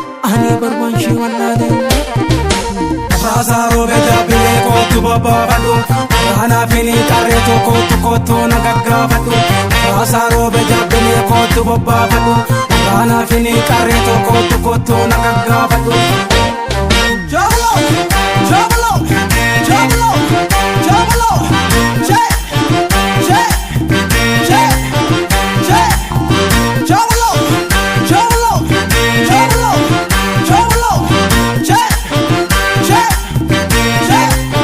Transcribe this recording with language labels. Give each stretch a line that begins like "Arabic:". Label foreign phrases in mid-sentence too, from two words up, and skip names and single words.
Oromo: Ani barbaan shii wallaale. Raasaa roobe jabbilee kootu bobbaafadhu. Raanaa fi ni qarree tokko tokko na gaggaafadhu. Raasaa roobe jabbilee kootu bobbaafadhu. Raanaa fi ni qarree tokko tokko na gaggaafadhu. Jablo, jablo, jablo, jablo, jee, jee.
English: Check, check, check. Trouble, trouble, trouble, trouble. Check, check, check.